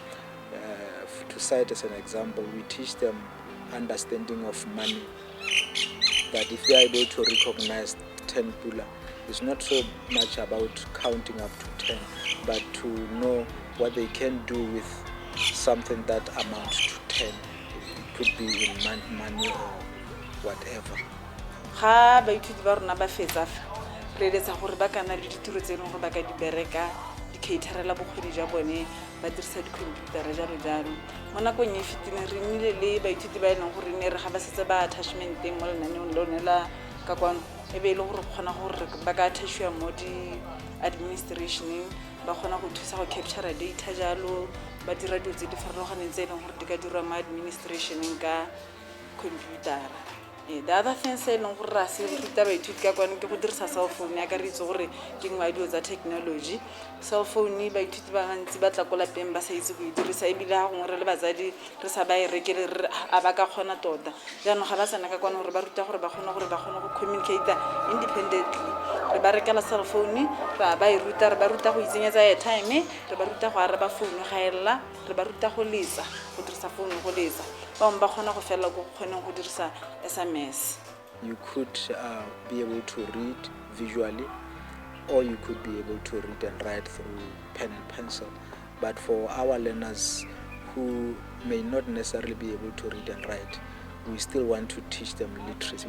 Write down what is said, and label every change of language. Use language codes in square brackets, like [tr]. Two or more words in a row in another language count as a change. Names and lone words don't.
[en] To cite as an example, we teach them understanding of money, that if they are able to recognize 10 pula, it's not so much about counting up to 10, but to know what they can do with something that amounts to 10. It could be in money or whatever. [tn] Ga baithuti ba rona ba fetsa re eletsa gore ba kana le ditiro tse dingwe ba ka di bereka di caterela bokgoni jwa bone ba dirisa dikhomputara jalo jalo. Mo nakong e fetileng re nnile le baithuti ba e leng gore ne re ga ba setse ba attachmenteng mo lenaneong lone la ka kwano e be e le gore kgona gore ba ka attachwa mo di-administrationeng ba kgona go thusa go [en] capture data [tn] jalo ba dira dilo tse di farologaneng tse e leng gore di ka dirwa mo administrationeng ka computara. [en] The other thing [tn] se leng gore ra se ruta baithuti ka kwano ke go dirisa cell phone ya ka re itse gore ke ngwa dilo tsa technology. Cell phone baithuti ba gantsi ba tla ko lapeng ba sa itse go e dirisa ebile ga gongwe re le batsadi re sa ba e rekele re a ba ka kgona tota. Jaanong ga ba tsena ka kwano gore ba ruta gore ba kgone go [en] communicate independently. [tn] Re ba rekela cell phone ra ba e ruta, re ba ruta go itsenyetsa airtime, re ba ruta go araba phone ga ela, re ba ruta go letsa go dirisa phone go letsa. Ba kgona go fela go kgoneng go dirisa SMS. [en] You could be able to read visually, or you could be able to read and write through pen and pencil. But for our learners who may not necessarily be able to read and write, we still want to teach them literacy.